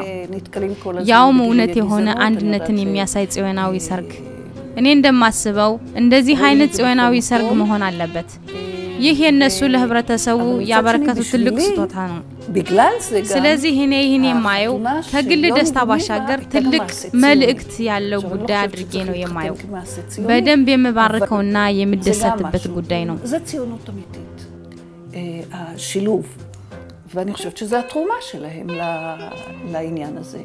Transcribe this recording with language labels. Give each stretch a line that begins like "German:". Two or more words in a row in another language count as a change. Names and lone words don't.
Amharic: ያውም እውነት የሆነ አንድነትን የሚያሳይ ጽዮናዊ ሰርግ። እኔ እንደማስበው እንደዚህ አይነት ጽዮናዊ ሰርግ መሆን አለበት። ይህ የነሱ ለህብረተሰቡ ያበረከቱ ትልቅ ስጦታ ነው። ስለዚህ እኔ ይህን የማየው ከግል ደስታ ባሻገር ትልቅ መልእክት ያለው ጉዳይ አድርጌ ነው የማየው። በደንብ የምባርከውና የምደሰትበት ጉዳይ ነው።
Hebrew: זה ציונות אמיתית. השילוב. ואני חושבת שזה התרומה שלהם לעניין הזה.